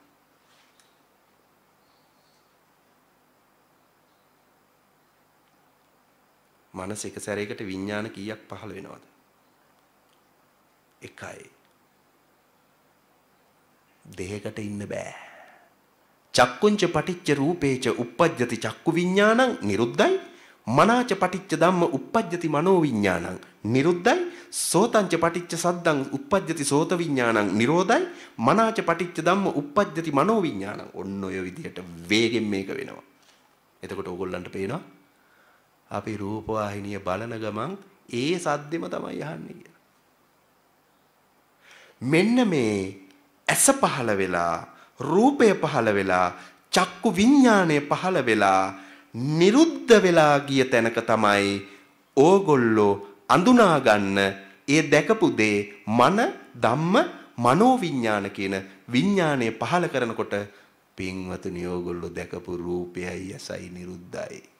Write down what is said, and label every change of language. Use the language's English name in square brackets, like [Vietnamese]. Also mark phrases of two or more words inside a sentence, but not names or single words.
[Sinhala] මනස එක සැරයකට විඥාන කීයක් පහළ වෙනවද? එකයි. දෙයකට ඉන්න බෑ. [Pali] චක්කුංච පටිච්ච රූපේච uppajjati චක්කු විඥානං නිරුද්ධයි. මනාච පටිච්ච ධම්ම uppajjati මනෝ විඥානං නිරුද්ධයි. සෝතංච පටිච්ච සද්දං uppajjati සෝත විඥානං නිරෝධයි. මනාච පටිච්ච ධම්ම uppajjati මනෝ විඥානං. [Sinhala] ඔන්න ඔය විදිහට වේගෙන් මේක වෙනවා. එතකොට ඕගොල්ලන්ට පේනවා අපි රූප වාහිනිය බලන ගමන් ඒ සද්දෙම තමයි අහන්නේ කියලා. මෙන්න මේ ඇස පහළ වෙලා රූපය පහළ වෙලා චක්කු විඥානය පහළ වෙලා නිරුද්ධ වෙලා ගිය තැනක තමයි ඕගොල්ලෝ අඳුනා ගන්න ඒ දැකපු දේ [Pali] මන ධම්ම මනෝ විඥාන [Sinhala] කියන විඥානය පහළ කරනකොට පින්වතුනි ඕගොල්ලෝ දැකපු රූපයයි ඇසයි නිරුද්ධයි.